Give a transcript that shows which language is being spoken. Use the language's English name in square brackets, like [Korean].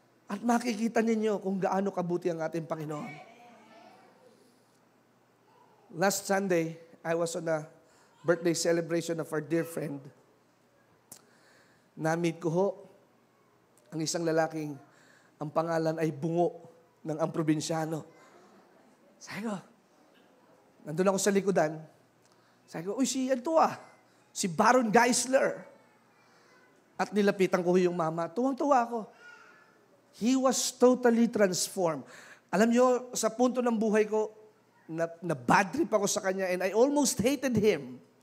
[Filipino] At makikita ninyo kung gaano kabuti ang ating Panginoon. [English] Last Sunday, I was on a birthday celebration of our dear friend. [Filipino] Na-meet ko ho ang isang lalaking ang pangalan ay Bungo ng ang probinsyano. Sabi ko, nandun ako sa likodan. Sabi ko, uy, si Baron Geisler. At nilapitan ko yung mama. Tuwang-tuwa ako. [English] He was totally transformed. [Filipino] Alam nyo, sa punto ng buhay ko, na bad trip ako sa kanya [English] and I almost hated him.